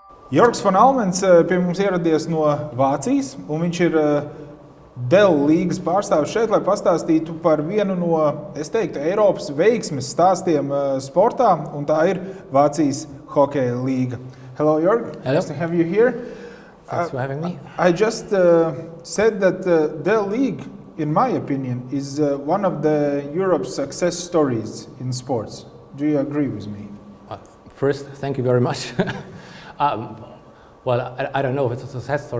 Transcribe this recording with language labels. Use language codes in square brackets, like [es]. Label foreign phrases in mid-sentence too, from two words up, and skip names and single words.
[lv] Jörgs van Amelns pie mums ieradies no Vācijas, un viņš ir Dell līgas pārstāvis šeit, lai pastāstītu par vienu no, es teiktu, Eiropas veiksmes stāstiem sportā, un tā ir Vācijas hokeja līga. [en] Hello, Jörg. Hello. Nice to have you here. Thanks for having me. I just said that Dell League, in my opinion, is one of the Europe's success stories in sports. Do you agree with me? First, thank you very much. Well, I don't know if it's a success story.